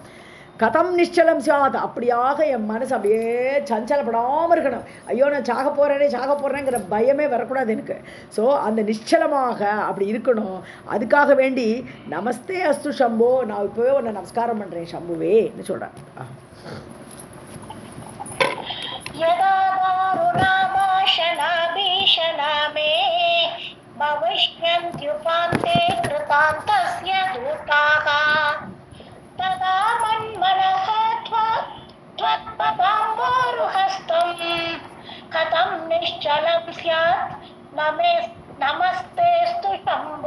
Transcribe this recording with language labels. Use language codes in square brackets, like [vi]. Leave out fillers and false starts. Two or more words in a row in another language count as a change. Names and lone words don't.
[sa] कथं निश्चलं स्यात् [ta] அப்படியாக என் மனசு அப்படியே சஞ்சலப்படாமல் இருக்கணும். ஐயோ நான் சாக போகிறேங்கிற பயமே வரக்கூடாது எனக்கு. ஸோ அந்த நிச்சலமாக அப்படி இருக்கணும். அதுக்காக வேண்டி [sa] नमस्ते अस्तु शम्भो, [ta] நான் இப்போவே உன்னை நமஸ்காரம் பண்ணுறேன் சம்புவேன்னு சொல்கிறேன். [sa] तदा मन्मनः त्वत्पदाम्बोरुहस्तं कथं निश्चलं स्यात् नमस्तेस्तु शम्भो.